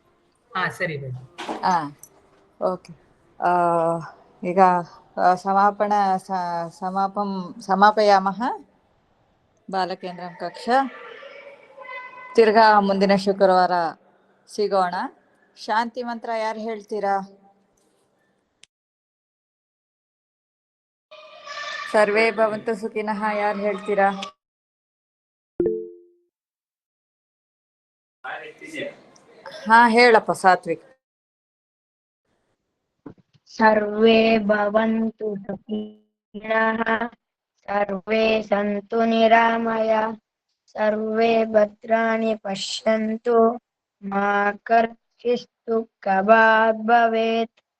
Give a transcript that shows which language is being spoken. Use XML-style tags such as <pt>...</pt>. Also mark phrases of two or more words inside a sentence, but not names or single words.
<kn>ಓಕೆ. ಈಗ</kn> <sa>ಸಮಾಪಯಾಮಃ ಬಾಲಕೇಂದ್ರಂ ಕಕ್ಷಾ.</sa> <kn>ತಿರ್ಗಾ ಮುಂದಿನ ಶುಕ್ರವಾರ ಸಿಗೋಣ. ಶಾಂತಿ ಮಂತ್ರ ಯಾರು ಹೇಳ್ತೀರಾ?</kn> <sa>ಸರ್ವೇ ಭವಂತು ಸುಖಿನಃ</sa> <kn>ಯಾರು ಹೇಳ್ತೀರಾ? ಹಾ ಹೇಳಪ್ಪ ಸಾತ್ವಿಕ್.</kn> <sa>ಸರ್ವೇ ಭವಂತು ಸುಖಿನಃ, ಸರ್ವೇ ಸಂತು ನಿರಾಮಯ, ಸರ್ವೇ ಭದ್ರಾಣಿ ಪಶ್ಯಂತು, ಮಾ ಕರ್ಚಿಸ್ತು ಕಭಾಗ್ ಭವೇತ್.</sa>